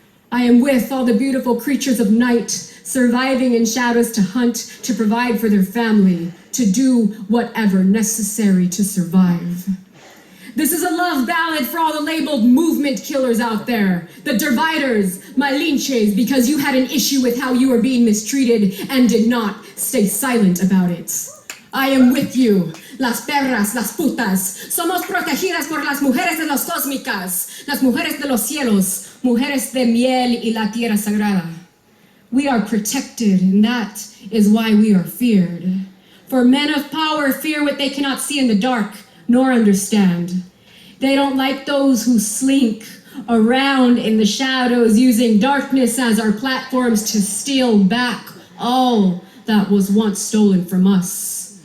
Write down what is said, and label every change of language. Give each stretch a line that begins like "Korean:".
English: I am with all the beautiful creatures of night, surviving in shadows to hunt, to provide for their family, to do whatever necessary to survive. This is a love ballad for all the labeled movement killers out there, the dividers, malinches, because you had an issue with how you were being mistreated and did not stay silent about it. I am with you,
Spanish: las perras, las putas. Somos protegidas por las mujeres de las cósmicas, las mujeres de los cielos, mujeres de miel y la tierra sagrada.
English: We are protected, and that is why we are feared. For men of power fear what they cannot see in the dark, nor understand. They don't like those who slink around in the shadows, using darkness as our platforms to steal back all that was once stolen from us.